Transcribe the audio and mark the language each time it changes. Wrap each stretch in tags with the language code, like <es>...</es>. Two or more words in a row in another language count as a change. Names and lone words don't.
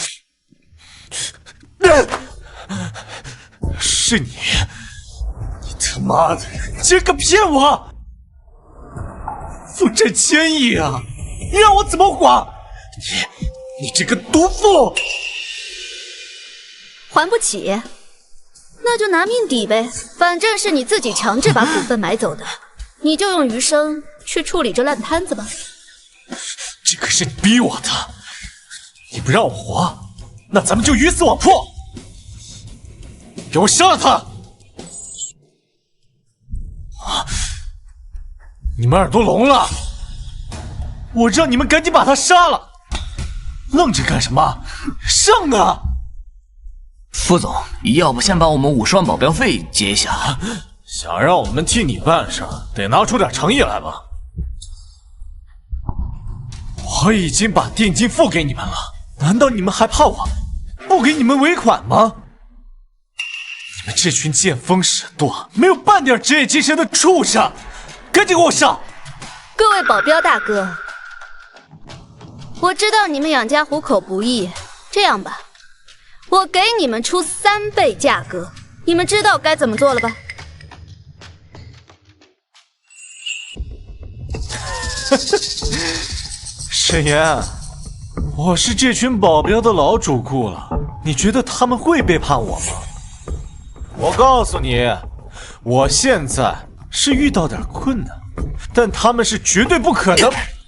<zh>是你，你他媽的，竟然敢騙我！負債1000億啊！你讓我怎麼還？你這個毒婦！還不起，那就拿命抵唄。反正是你自己強制把股份買走的，你就用余生去處理這爛攤子吧。這可是你逼我的，你不讓我活，那咱們就魚死網破！給我殺了他！啊！你們耳朵聾了？我讓你們趕緊把他殺了！愣着幹什麼？上啊！副总，要不先把我们50万保镖費結一下？想讓我們替你辦事，得拿出點誠意來吧。我已經把定金付給你們了，難道你們還怕我不給你們尾款嗎？你們這群見風使舵、沒有半點職業精神的畜生，趕緊給我上！各位保鏢大哥，我知道你們養家糊口不易，這樣吧，我給你們出3倍價格，你們知道該怎麼做了吧？沈岩，我是這群保鏢的老主顧了，你覺得他們會背叛我嗎？我告訴你，我現在是遇到點困難，但他們是絕對不可能。</zh>